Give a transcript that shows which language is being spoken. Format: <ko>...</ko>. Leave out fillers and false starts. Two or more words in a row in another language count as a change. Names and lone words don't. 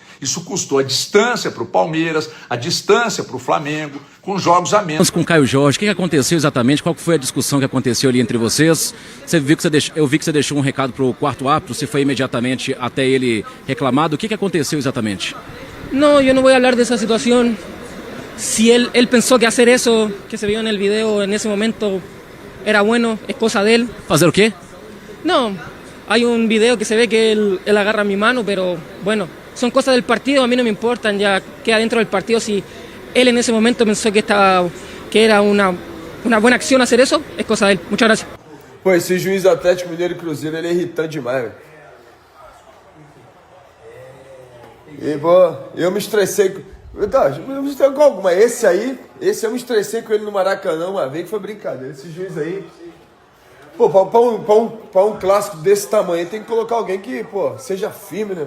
<pt>Isso custou a distância para o Palmeiras, a distância para o Flamengo, com jogos a menos. Com o Caio Jorge, o que aconteceu exatamente? Qual foi a discussão que aconteceu ali entre vocês? Eu vi que você deixou um recado para o quarto árbitro, você foi imediatamente até ele reclamado. O que aconteceu exatamente?</pt> <es>No, yo no voy a hablar de esa situación. Si él pensó que hacer eso que se vio en el video en ese momento era bueno, es cosa de él.</es> <pt>Fazer o quê?</pt> <es>No, hay un video que se ve que él agarra mi mano, pero bueno, son cosas del partido, a mí no me importan, ya queda dentro del partido. Si él en ese momento pensó que era una buena acción hacer eso, es cosa de él. Muchas gracias.</es> <pt>Pô, esse juiz do Atlético Mineiro e Cruzeiro, ele é irritante demais, velho. E, pô, eu me estressei com... Mas esse eu me estressei com ele no Maracanã uma vez, que foi brincadeira. Esse juiz aí... Pô, pra um clássico desse tamanho, tem que colocar alguém que, pô, seja firme, né?</pt>